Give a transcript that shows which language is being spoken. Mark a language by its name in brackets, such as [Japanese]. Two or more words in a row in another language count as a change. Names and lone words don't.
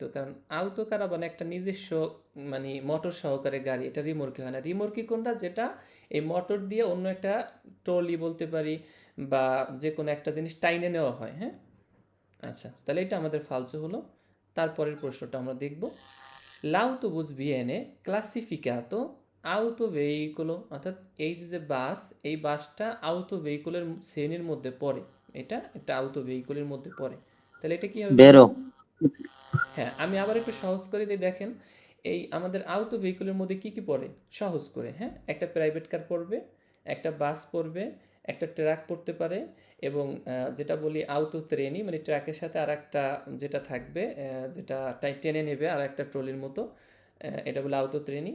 [Bangla] কারণ আউতো কারাবান একটা নিজস্ব মানে মোটর সহকারে গাড়ি, এটা রিমোর্কি হয় না। রিমোর্কি কোনটা? যেটা এই মোটর দিয়ে অন্য একটা ট্রলি বলতে পারি, বা যে কোনো একটা জিনিস টাইনে নেওয়া হয়। হ্যাঁ, আচ্ছা, তাহলে এটা আমাদের ফালসো হলো। তারপরের প্রশ্নটা আমরা দেখব। [Italian] L'autobus viene classificato autoveicolo, [Bangla] অর্থাৎ এই যে বাস, এই বাসটা আউটো ভেহিকুলের শ্রেণীর মধ্যে পড়ে। এটা একটা আউটো ভেহিকুলের মধ্যে পড়ে। তাহলে এটা কি হবে বলেন বেরো তো? হ্যাঁ, আমি আবার একটু সহজ করে দিই, দেখেন এই আমাদের আউটো ভেহিকুলের মধ্যে কি কি পড়ে, সহজ করে। হ্যাঁ, একটা প্রাইভেট কার পড়বে, একটা বাস পড়বে, একটা ট্রাক পড়তে পারে, এবং যেটা বলি আউটো ট্রেনই, মানে ট্রাকের সাথে আর একটা যেটা থাকবে, যেটা টেনে নেবে আর একটা ট্রলির মতো, এটা বলে আউটো ট্রেনই।